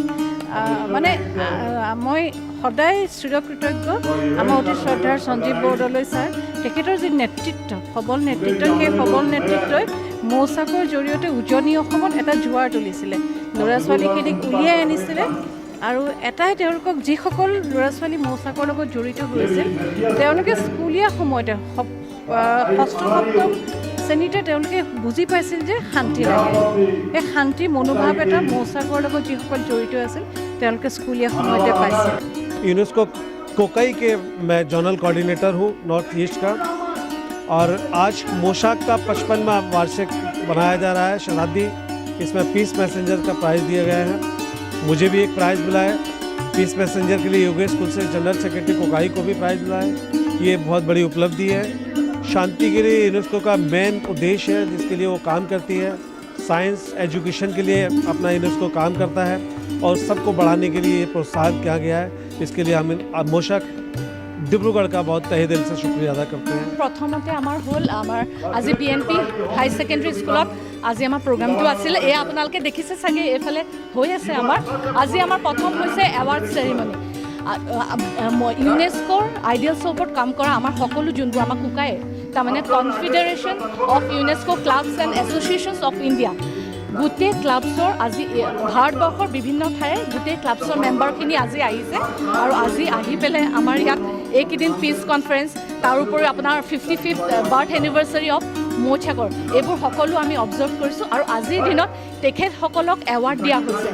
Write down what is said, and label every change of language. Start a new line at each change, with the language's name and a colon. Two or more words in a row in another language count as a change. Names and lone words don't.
Assamese: মানে মই সদায় চিৰকৃতজ্ঞ আমাৰ অতি শ্ৰদ্ধাৰ সঞ্জীৱ বৰদলৈ ছাৰ, তেখেতৰ যি নেতৃত্ব, সবল নেতৃত্ব, সেই সবল নেতৃত্বই মৌচাকৰ জৰিয়তে উজনি অসমত এটা জোৱাৰ তুলিছিলে, ল'ৰা ছোৱালীখিনিক উলিয়াই আনিছিলে আৰু এটাই তেওঁলোকক যিসকল ল'ৰা ছোৱালী মৌচাকৰ লগত জড়িত হৈছিল তেওঁলোকে স্কুলীয়া সময়তে 6ষ্ঠ 7ম শ্ৰেণীতে তেওঁলোকে বুজি পাইছিল যে শান্তি লাগে। এই শান্তিৰ মনোভাৱ এটা মৌচাকৰ লগত যিসকল জড়িত আছিল তেওঁলোকে স্কুলীয়া সময়তে পাইছিল।
Hindi: यूनेस्को कोकाई के मैं
English: zonal coordinator
Hindi: हूँ नॉर्थ ईस्ट का, और आज मौसाक का 55वां वार्षिक बनाया जा रहा है, शताब्दी। इसमें
English: peace messenger
Hindi: का प्राइज़ दिया गया है। मुझे भी एक प्राइज़ मिला है।
English: peace messenger
Hindi: के लिए योगेश कुल से
English: general secretary
Hindi: कोकाई को भी प्राइज़ मिला है। ये बहुत बड़ी उपलब्धि है। शांति के लिए यूनेस्को का मेन उद्देश्य है जिसके लिए वो काम करती है।
English: science education
Hindi: के लिए अपना यूनेस्को काम करता है और सबको बढ़ाने के लिए ये प्रोत्साहित किया गया है। इसके लिए हम मौसाक ডিব্ৰুগড় का बहुत तहे दिल से शुक्रिया अदा करते हैं।
Assamese: প্ৰথমতে আমাৰ হ'ল আজি BNP হাই ছেকেণ্ডেৰী স্কুলত আজি আমাৰ প্ৰগ্ৰামটো আছিল। এয়া আপোনালোকে দেখিছে চাগে, এইফালে হৈ আছে আমাৰ। আজি আমাৰ প্ৰথম হৈছে
English: award ceremony.
Assamese: ইউনেস্কোৰ আইডিয়েলছৰ ওপৰত কাম কৰা আমাৰ সকলো যোনবোৰ আমাৰ কুকাই, তাৰমানে কনফেডাৰেশ্যন অফ ইউনেস্কো ক্লাবছ এণ্ড এছ'চিয়েশ্যনছ অফ ইণ্ডিয়া, গোটেই ক্লাবছৰ আজি ভাৰতবৰ্ষৰ বিভিন্ন ঠাইৰ গোটেই ক্লাবছৰ মেম্বাৰখিনি আজি আহিছে আৰু আজি আহি পেলাই আমাৰ ইয়াত এইকেইদিন
English: peace conference,
Assamese: তাৰ উপৰিও আপোনাৰ
English: 55th birth anniversary of
Assamese: মৌচাকৰ, এইবোৰ সকলো আমি অবজাৰ্ভ কৰিছোঁ আৰু আজিৰ দিনত তেখেতসকলক এৱাৰ্ড দিয়া হৈছে।